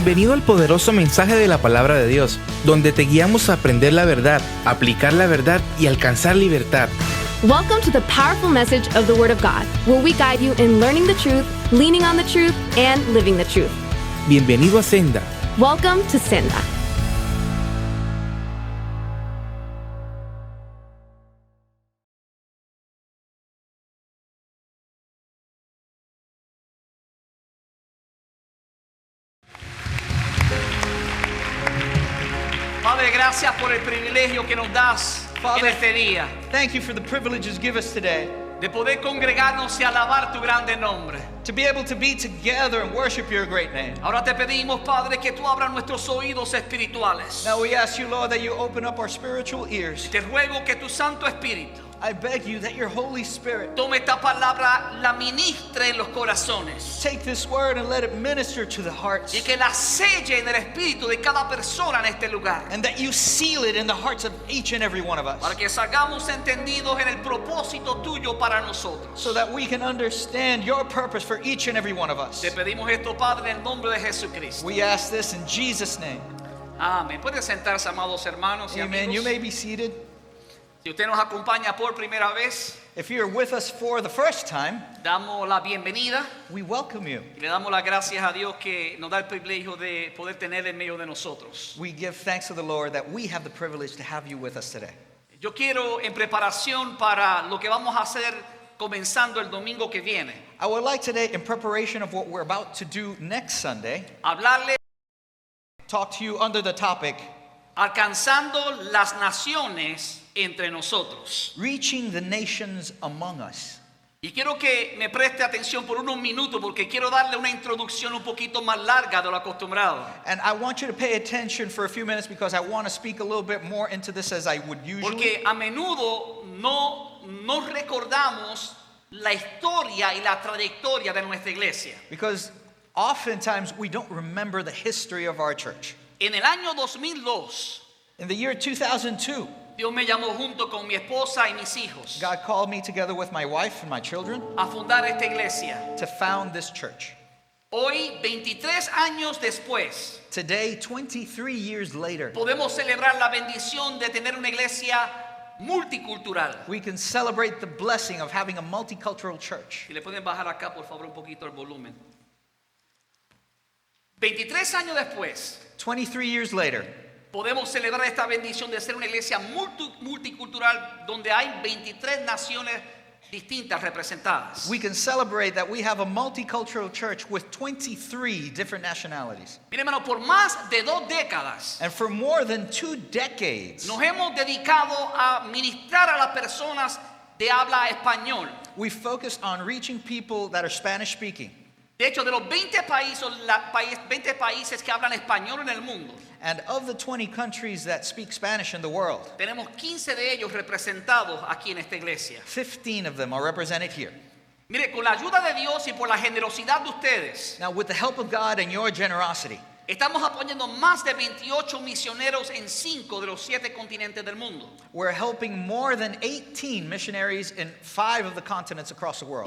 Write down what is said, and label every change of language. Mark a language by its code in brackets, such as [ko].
[es] Bienvenido al poderoso mensaje de la palabra de Dios, donde te guiamos a aprender la verdad, aplicar la verdad y alcanzar libertad. [en] Welcome to the powerful message of the Word of God, where we guide you in learning the truth, leaning on the truth, and living the truth. [es] Bienvenido a Senda. [en] Welcome to Senda. [es] Padre, gracias por el privilegio que nos das [en] Father, [es] en este día [en] thank you for the privileges give us today [es] de poder congregarnos y alabar tu grande nombre. [en] to be able to be together and worship your great name. [es] Ahora te pedimos, Padre, que tú abras nuestros oídos espirituales. [en] Now we ask you, Lord, that you open up our spiritual ears. [es] Te ruego que tu Santo Espíritu [en] I beg you that your Holy Spirit [es] tome esta palabra, la ministre en los corazones [en] take this word and let it minister to the hearts, [es] y que la selle en el espíritu de cada persona en este lugar, [en] and that you seal it in the hearts of each and every one of [es] para que salgamos entendidos en el propósito tuyo para nosotros. [en] so that we can understand your purpose for each and every one of us. [es] Te pedimos esto, Padre, en el nombre de Jesucristo. [en] We ask this in Jesus' name. [es] Amén. Pueden sentarse, amados hermanos y [en] Amen. You [es] amigos. [en] may be seated. [es] Si usted nos acompaña por primera vez, [en] If you're with us for the first time, [es] damos la bienvenida [en] we welcome you. [es] y le damos las gracias a Dios que nos da el privilegio de poder tener en medio de nosotros. [en] We give thanks to the Lord that we have the privilege to have you with us today. [es] Yo quiero, en preparación para lo que vamos a hacer comenzando el domingo que viene, [en] I would like today, in preparation of what we're about to do next Sunday, [es] hablarle [en] talk to you under the topic, [es] alcanzando las naciones entre nosotros. [en] Reaching the Nations Among Us. [es] Y quiero que me preste atención por unos minutos porque quiero darle una introducción un poquito más larga de lo acostumbrado. [en] And I want you to pay attention for a few minutes because I want to speak a little bit more into this as I would usually. [es] Porque a menudo no recordamos la historia y la trayectoria de nuestra iglesia. [en] Because oftentimes we don't remember the history of our church. [es] En el año 2002, [en] In the year 2002, [es] Dios me llamó junto con mi esposa y mis hijos [en] God called me together with my wife and my children [es] a fundar esta iglesia. [en] to found this church. [es] Hoy, 23 años después, [en] Today, 23 years later, [es] podemos celebrar la bendición de tener una iglesia multicultural. [en] we can celebrate the blessing of having a multicultural church. [es] Si le pueden bajar acá, por favor, un poquito el volumen. 23 años después, [en] 23 years later, [es] podemos celebrar esta bendición de ser una iglesia multicultural donde hay 23 naciones distintas representadas. [en] we can celebrate that we have a multicultural church with 23 different nationalities. [es] Mire, hermano, por más de 2 décadas [en] And for more than 2 decades, [es] nos hemos dedicado a ministrar a las personas de habla español. [en] we focused on reaching people that are Spanish speaking. [es] De hecho, de los 20 países que hablan español en el mundo, [en] And of the 20 countries that speak Spanish in the world, [es] tenemos 15 de ellos representados aquí en esta iglesia. [en] 15 of them are represented here. [es] Mire, con la ayuda de Dios y por la generosidad de ustedes, [en] Now, with the help of God and your generosity, [es] estamos apoyando más de 28 misioneros en 5 de los 7 continentes del mundo. [en] we're helping more than 18 missionaries in 5 of the continents across the world.